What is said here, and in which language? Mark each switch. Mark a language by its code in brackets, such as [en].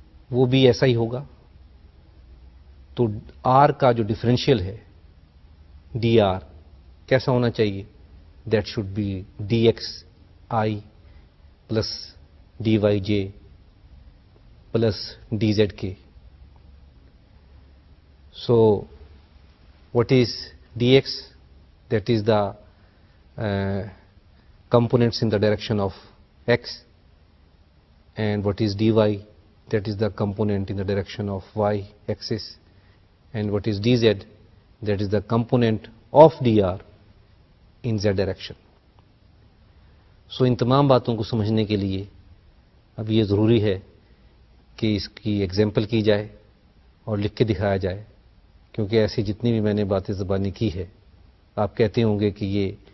[ur] وہ بھی ایسا ہی ہوگا۔ تو آر کا جو ڈفرینشیل ہے ڈی آر کیسا ہونا چاہیے؟ [en] That should be d x i plus d y j plus d z k. So what is dx? That is the components in the direction of x, and what is dy? That is the component in the direction of y axis, and what is dz? That is the component of dr in z direction. [ur] So ان تمام باتوں کو سمجھنے کے لیے اب یہ ضروری ہے کہ اس کی ایگزامپل کی جائے اور لکھ کے دکھایا جائے، کیونکہ ایسی جتنی بھی میں نے باتیں زبانی کی ہے آپ کہتے ہوں گے کہ یہ